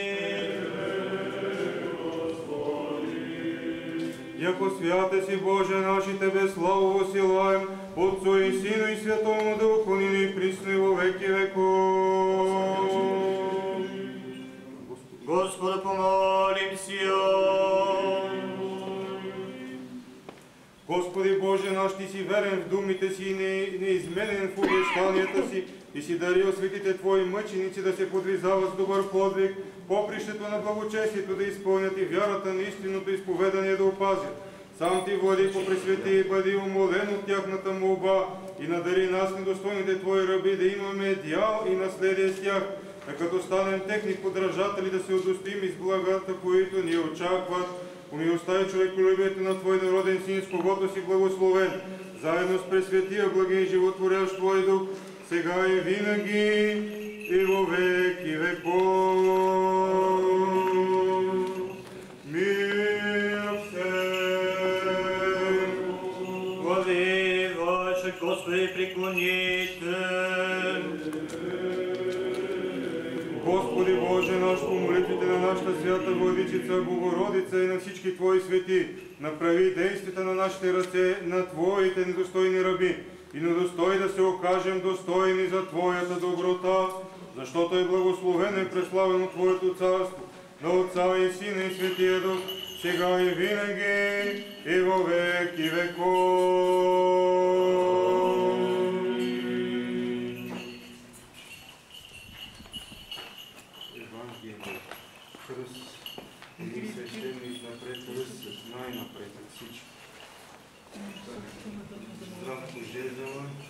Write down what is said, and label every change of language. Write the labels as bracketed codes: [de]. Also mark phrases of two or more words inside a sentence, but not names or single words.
[cu] Яко святе си, Боже наш, и Тебе славу восилаем, Отцу и Сину и Святому Духу, ныне и присно и во веки веков. Господа помолимся. Господи Боже наш, [bg] Ти си верен в думите си и неизменен в обещанията си, и си дарил светите Твои мъченици да се подвизават с добър подвиг, попрището на благочестието да изпълнят и вярата на истинното изповедание да опазят. Сам Ти, Владико, пресвети и бъди умолен от тяхната молба и надари нас, недостойните Твои раби, да имаме дял и наследие с тях, а като станем техни подражатели да се удостоим из благата, които ни очакват. Помилостта и човеколюбието на Твой народен Син, с когото си благословен, заедно с пресветия, благи и животворящ Твой Дух, сега и винаги и [cu] во веки веков. Мир всем! Глави Ваши, Господи, преклоните. [bg] Господи Боже наш, по молитвите на нашата свята Владичица Богородица и на всички Твои свети, направи действията на нашите ръце, на Твоите недостойни раби, и недостой да се окажем достойни за Твоята доброта, защото е благословено и преславено Твоето царство, на Отца и Сина и Светия Дух, сега и винаги и [cu] во веки веков. [bg] Кръст, един свещеник напред, кръст, най-напред от всички. Здравко Жезела.